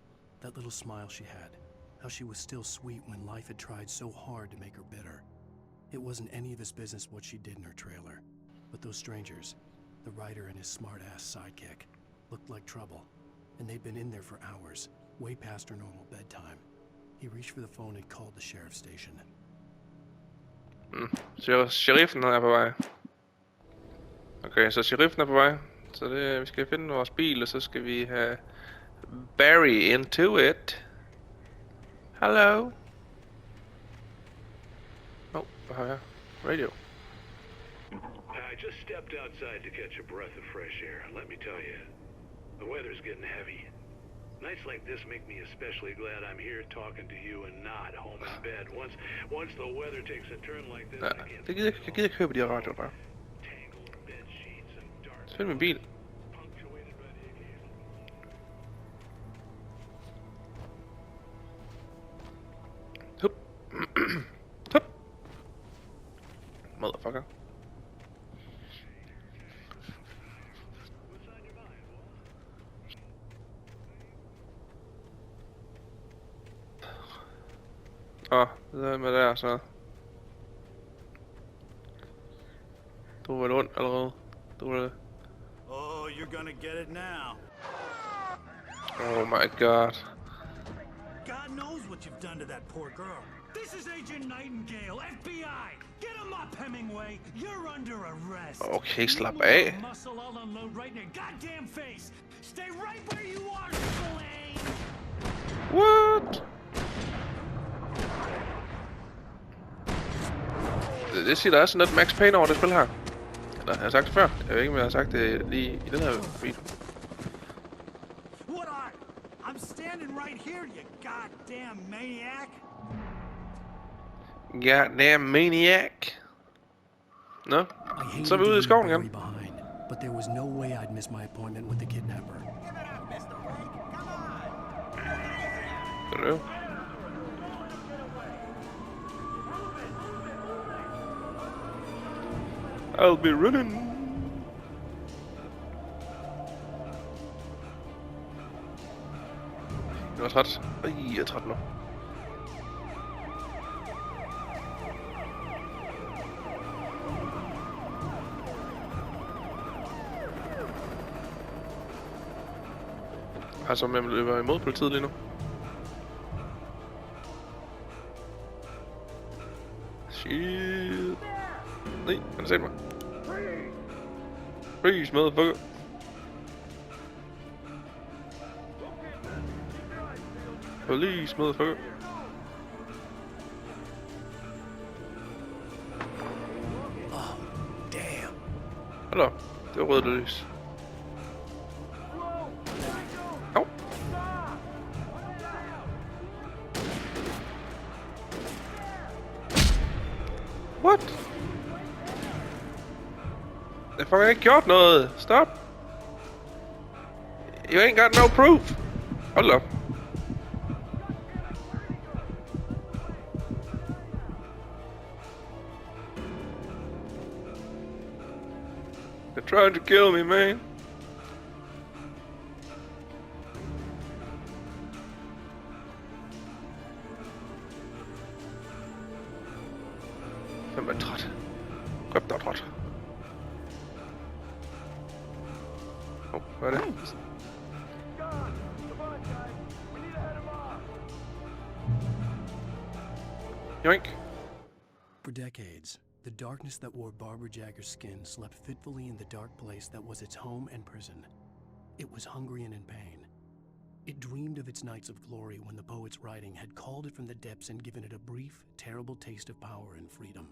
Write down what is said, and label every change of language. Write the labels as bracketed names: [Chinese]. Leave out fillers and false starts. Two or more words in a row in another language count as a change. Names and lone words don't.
[English] That little smile she had. How she was still sweet when life had tried so hard to make her bitter. It wasn't any of his business what she did in her trailer. But those strangers, the writer and his smart-ass sidekick, looked like trouble. And they'd been in there for hours, way past her normal bedtime. He reached for the phone and called the sheriff's station. [Danish] Sheriffen er på vej. Okay, så sheriffen er på vej. Så det, vi skal finde vores bil, og så skal vi have Barry [English] into it. Hello. [Danish] Oh, hvad har jeg? Radio. [English] I just stepped outside to catch a breath of fresh air. Let me tell you, the weather's getting heavy. Nights like this make me especially glad I'm here talking to you and not home in bed. Once the weather takes a turn like this, I can't. [Danish] Jeg gider ikke høre på de her radioer bare. Så find min bil. Hup. [English] Hup. Motherfucker. [Danish] Det er med der, så. Du er vel ondt allerede. Du er det. [English] Oh, you're gonna get it now. Oh my god. God knows what you've done to that poor girl. This is Agent Nightingale, FBI. Get him up, Hemingway. You're under arrest. [Danish] Okay, slap af. [English] Muscle, I'll unload right in your goddamn face. Stay right where you are, Spænding. What? [Danish] Det siger der er sådan lidt Max Payne over det spil her. Eller jeg har sagt det før. Jeg ved ikke om jeg har sagt det lige i den her video. [English] What are? I'm standing right here, you goddamn maniac. Goddamn maniac. [Danish] Nå, så er vi ude i skoven igen. [English] But there was no way I'd miss my appointment with the kidnapper. Hello. I'll be running. [Danish] Jeg er træt. Jeg er træt nu. Altså, om jeg løber imod politiet lige nu. [English] Shit. [Danish] Nej, han har set mig. [English] Freeze, motherfucker. Police, motherfucker. Oh, damn. [Danish] Hallo, det var rødt lys. Au. [English] What? [Danish] Jeg får ikke gjort noget. [English] Stop. You ain't got no proof. [Danish] Hold op. [English] They're trying to kill me, man. [Danish] Jeg er træt. Godt nok træt. Hvad er det? [English] Yoink! For decades, the darkness that wore Barbara Jagger's skin slept fitfully in the dark place that was its home and prison. It was hungry and in pain. It dreamed of its nights of glory when the poet's writing had called it from the depths and given it a brief, terrible taste of power and freedom.